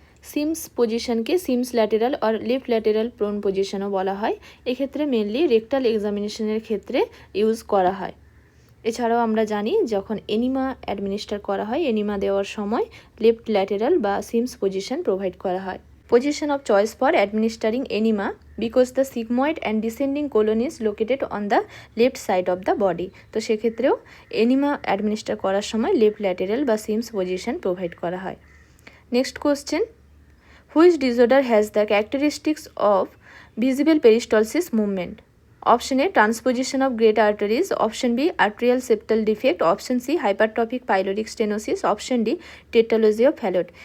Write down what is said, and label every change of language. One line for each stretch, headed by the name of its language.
Bangla: Seems পজিশনকে seems lateral আর left lateral prone পজিশনও বলা হয়, এক্ষেত্রে মেনলি রেকটাল এক্সামিনেশনের ক্ষেত্রে ইউজ করা হয়। এছাড়াও আমরা জানি যখন এনিমা অ্যাডমিনিস্টার করা হয় এনিমা দেওয়ার সময় লেফট ল্যাটেরাল বা সিমস পজিশন প্রোভাইড করা হয়।
English: Position of choice for administering enema because the sigmoid and descending colon is located on the left side of the body.
Bangla: তো সেক্ষেত্রেও এনিমা অ্যাডমিনিস্টার করার সময় লেফট ল্যাটেরাল বা সিমস পজিশন প্রোভাইড করা হয়।
English: Next question, which disorder has the characteristics of visible peristalsis movement? Option A transposition of great arteries, option B arterial septal defect, option C hypertrophic pyloric stenosis, option D tetralogy of Fallot.